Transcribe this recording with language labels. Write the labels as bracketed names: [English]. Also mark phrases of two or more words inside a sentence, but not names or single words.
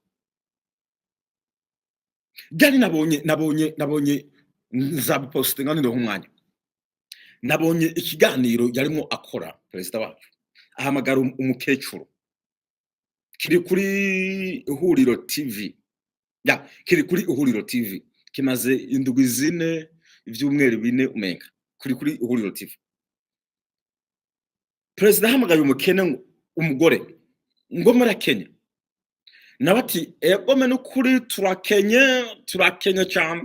[Rundi] Byari nabonye nzabipostinga nindo nk'umwanya. Nabonye ikiganiro yarimo akora perezida wacu, ahamagara umukecuru, kiri kuri Ihuriro TV, kiri kuri Ihuriro TV, kimaze indwi zine, ivyumweru bine umenga, kuri Ihuriro TV. Perezida ahamagaye umukene, umugore ngo murakenya, nawe ati egome n'ukuri turakenye cyane.